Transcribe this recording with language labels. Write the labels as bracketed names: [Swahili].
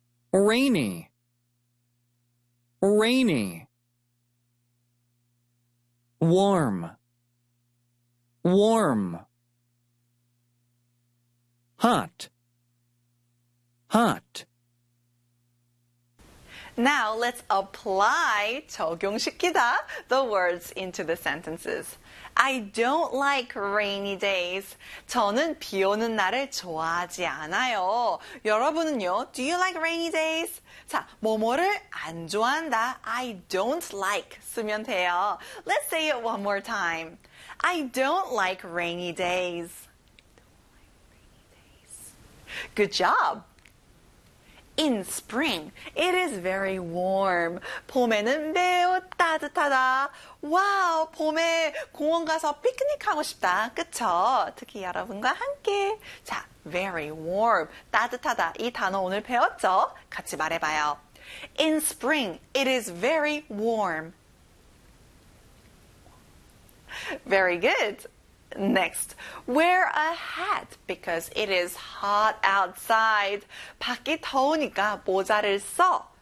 [English] Rainy, rainy, warm, warm, hot, hot. Now let's apply [Korean] 적용시키다 [English] the words into the sentences. I don't like rainy days. [Korean] 저는 비 오는 날을 좋아하지 않아요. 여러분은요? [English] Do you like rainy days? [Korean] 자, 뭐뭐를 안 좋아한다. [English] I don't like [Korean] 쓰면 돼요. [English] Let's say it one more time. I don't like rainy days. Good job. In spring, it is very warm. [Korean] 봄에는 매우 따뜻하다. 와우, 봄에 공원 가서 피크닉하고 싶다. 그쵸? 특히 여러분과 함께. 자, [English] very warm, [Korean] 따뜻하다. 이 단어 오늘 배웠죠? 같이 말해봐요. [English] In spring, it is very warm. Very good. Next, wear a hat because it is hot outside. [Korean] 밖이 더우니까 모자를 써.